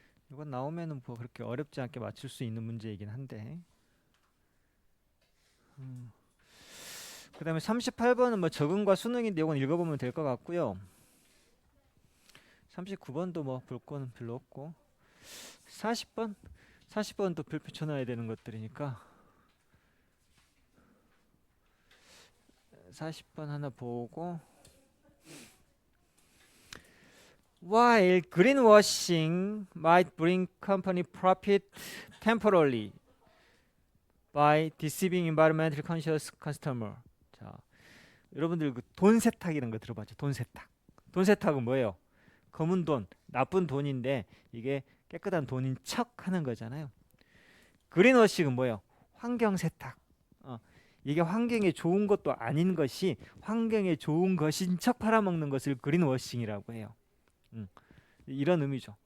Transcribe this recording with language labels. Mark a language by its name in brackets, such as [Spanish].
[Korean] 이건 나오면은 그렇게 어렵지 않게 맞출 수 있는 문제이긴 한데 그 다음에 38번은 적응과 수능인데 이건 읽어보면 될 것 같고요. 39번도 볼 거는 별로 없고 40번 또 별표 쳐놔야 되는 것들이니까 40번 하나 보고 [English] While greenwashing might bring company profit temporarily by deceiving environmentally conscious customer. [Korean] 자, 여러분들 그 돈 세탁 이런 거 들어봤죠? 돈 세탁. 돈 세탁은 뭐예요? 검은 돈, 나쁜 돈인데 이게 깨끗한 돈인 척 하는 거잖아요. 그린워싱은 뭐예요? 환경 세탁. 이게 환경에 좋은 것도 아닌 것이 환경에 좋은 것인 척 팔아먹는 것을 그린워싱이라고 해요. 이런 의미죠.